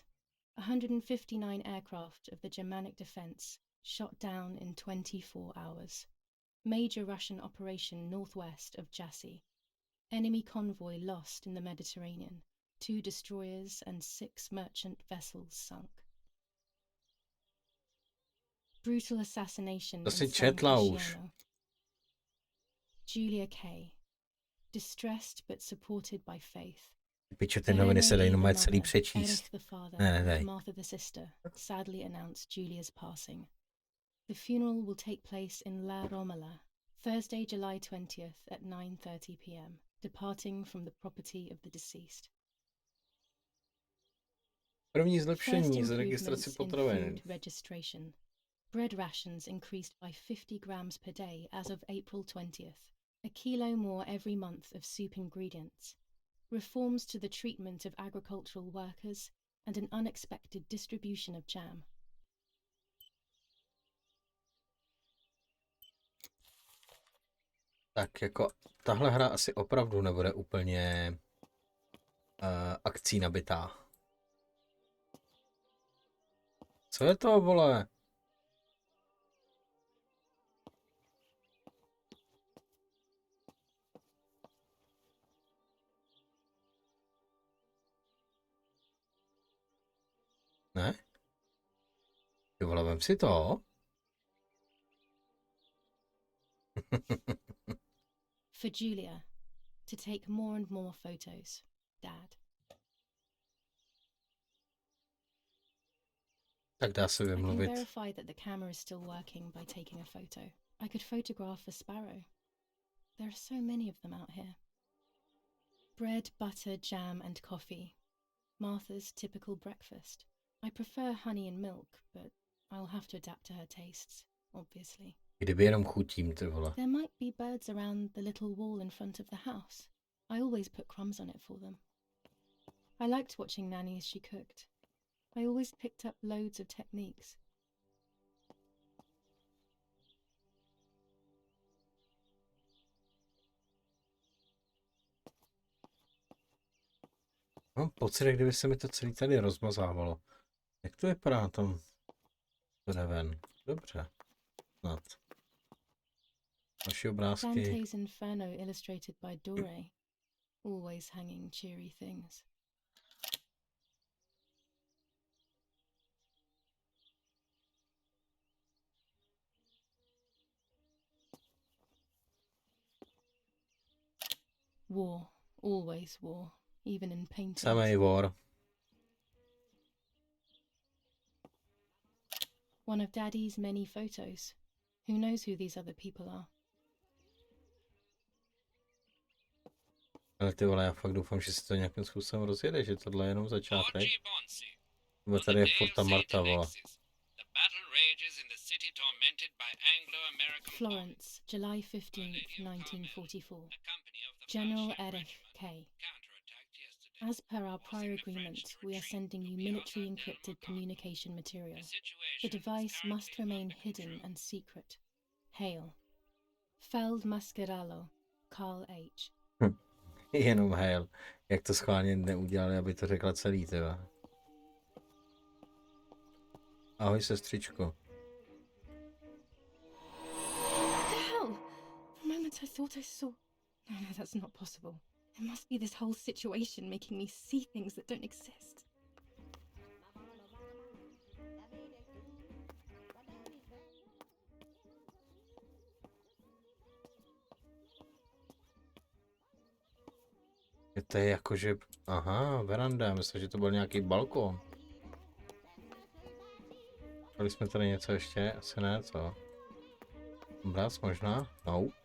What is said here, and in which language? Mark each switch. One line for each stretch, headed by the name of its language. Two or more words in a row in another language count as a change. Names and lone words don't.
English: 159 aircraft of the Germanic defense shot down in 24 hours. Major Russian operation northwest of Jassy. Enemy convoy lost in the Mediterranean. 2 destroyers and 6 merchant vessels sunk. Brutal assassination
Czech: To si
English: in San
Czech: četla už.
English: Casciano. Julia Kay. Distressed but supported by faith.
Czech: Piče, ty noviny se dají normálně celý přečíst.
English: Erich the father,
Czech: Ne, nedej.
English: Martha the sister, sadly announced Julia's passing. The funeral will take place in La Romola, Thursday, July 20th at 9:30 p.m., departing from the property of the deceased.
Czech: První
English: First
Czech: zlepšení z registraci
English: improvements in
Czech: potravin.
English: food registration. Bread rations increased by 50 grams per day as of April 20th. A kilo more every month of soup ingredients. Reforms to the treatment of agricultural workers and an unexpected distribution of jam.
Czech: Tak jako tahle hra asi opravdu nebude úplně akcí nabitá. Co je to, vole? Ne? Ty vole, vem si to.
English: For Julia, to take more and more photos. Dad.
Czech: Tak dá se
English: I can
Czech: vymluvit.
English: verify that the camera is still working by taking a photo. I could photograph a sparrow. There are so many of them out here. Bread, butter, jam, and coffee. Martha's typical breakfast. I prefer honey and milk, but I'll have to adapt to her tastes, obviously.
Czech: Kdyby jenom chutím, ty vole.
English: There might be birds around the little wall in front of the house. I always put crumbs on it for them. I liked watching Nanny as she cooked. I always picked up loads of techniques.
Czech: Mám pocit, jak kdyby se mi to celý tady rozmazávalo. Jak to vypadá na tom ven? Dobře. Snad. Další obrázky.
English: Dante's Inferno illustrated by Dore. Always hanging cheery things. War. Always war. Even in paintings.
Czech: Samej vor.
English: One of Daddy's many photos. Who knows who these other people are?
Czech: Ale ty vole, já fakt doufám, že se to nějakým způsobem rozjede, že tohle je jenom začátek.
English: Orgy Bonsi.
Czech: Nebo tady je furt ta Marta, vole.
English: The battle rages in the city tormented by Anglo-American Florence, July 15th, 1944. General Erich Kay. As per our prior agreement, we are sending you military encrypted communication material. The device must remain hidden and secret. Hail. Feld Mascherallo, Carl H.
Czech: Jenom Hale. Jak to schválně neudělali, aby to řekla celý, tyva. Ahoj, sestřičko.
English: What the hell? For a moment I thought I saw. No, that's not possible. It must be this whole situation making me see things that don't exist.
Czech: To je jakože... Aha, veranda, myslím, že to byl nějaký balkon. Měli jsme tady něco ještě? Asi ne, co? Obraz možná? No.